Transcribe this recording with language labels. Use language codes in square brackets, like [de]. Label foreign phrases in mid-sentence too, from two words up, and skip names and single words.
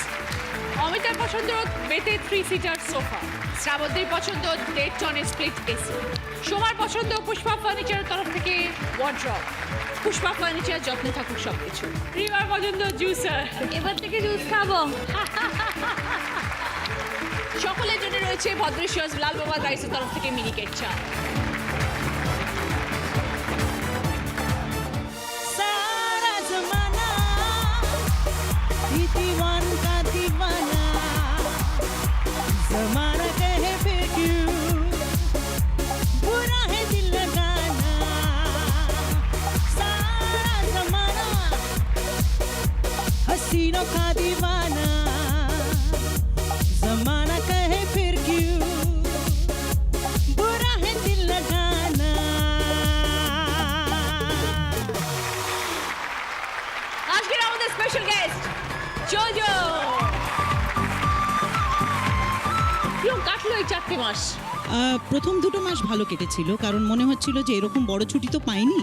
[bn] অমিতার পছন্দ বেতে 3 [en] seater sofa, [bn] শ্রাবন্তীর পছন্দ 1.5 টনের [en] split AC, [bn] সোমার পছন্দ পুষ্পা ফার্নিচারের তরফ থেকে ওয়ার্ড্রপ, পুষ্পা ফার্নিচার যত্নে থাকুক সবকিছু, রিমার পছন্দ জুসার, এবার থেকে জুস খাবো। সকলের জন্য রয়েছে ভদ্রেশ্বর লাল বাবা রাইসের তরফ থেকে মিনিকেট চা। [hi] सारा जमाना ये दीवान का दीवाना जमाना कहे फिर क्यों बुरा है दिल लगाना सारा जमाना हसीनों का दीवाना जमाना कहे फिर क्यों बुरा है दिल लगाना [bn] আজকের আমাদের [en] special guest [bn] জোজো। কিরকম কাটলো এই 4টে মাস? প্রথম 2 মাস ভালো কেটেছিল, কারণ মনে হচ্ছিল যে এরকম বড় ছুটি তো পাইনি।